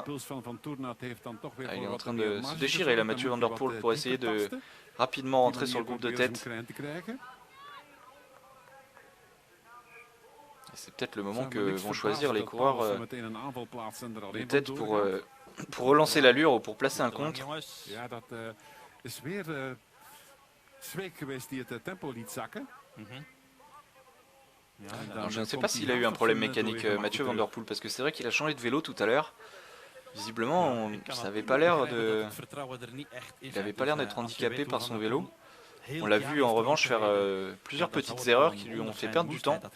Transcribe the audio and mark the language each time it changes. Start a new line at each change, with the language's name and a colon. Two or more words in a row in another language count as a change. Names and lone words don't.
French: Ah, il est en train de se déchirer là Mathieu Van Der Poel pour essayer de rapidement rentrer sur le groupe de tête. C'est peut-être le moment que vont choisir les coureurs de tête pour relancer l'allure ou pour placer un contre.
Dutch: Ja, dat is weer Zweek geweest die het tempo liet zakken.
French: Alors, je ne sais pas s'il a eu un problème mécanique, Mathieu Van Der Poel, parce que c'est vrai qu'il a changé de vélo tout à l'heure. Visiblement, ça n'avait pas l'air de... Il n'avait pas l'air d'être handicapé par son vélo. On l'a vu en revanche faire plusieurs petites erreurs qui lui ont fait perdre du temps.